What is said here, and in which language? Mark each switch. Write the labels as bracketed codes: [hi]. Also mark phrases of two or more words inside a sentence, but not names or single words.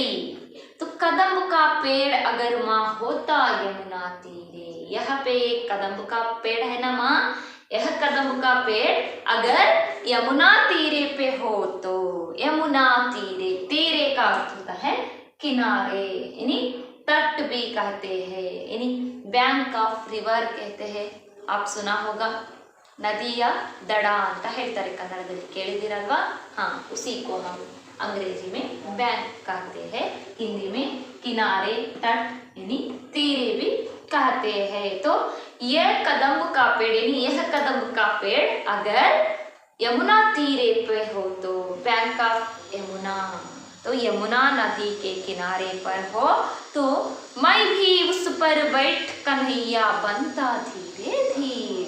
[hi] तो कदम्ब का पेड़ अगर माँ होता यमुना तीरे, यहाँ पे कदम्ब का पेड़ है ना माँ, यह कदम्ब का पेड़ अगर यमुना तीरे पे हो तो, यमुना तीरे, तीरे का अर्थ होता है किनारे, यानी तट भी कहते हैं, यानी [en] bank of river [hi] कहते हैं। आप सुना होगा नदिया [kn] दಡ ಅಂತ ಹೇಳ್ತಾರೆ ಕನ್ನಡದಲ್ಲಿ, ಕೇಳಿದಿರಲ್ವಾ? [hi] हाँ, उसी को हम अंग्रेजी में बैंक कहते हैं, हिंदी में किनारे, तट यानी तीरे भी कहते हैं। तो यह कदम्ब का पेड़ यानी यह कदम्ब का पेड़ अगर यमुना तीरे पे हो तो, [en] bank of Yamuna, [hi] तो यमुना नदी के किनारे पर हो तो मैं भी उस पर बैठ कन्हैया बनता धीरे धीरे।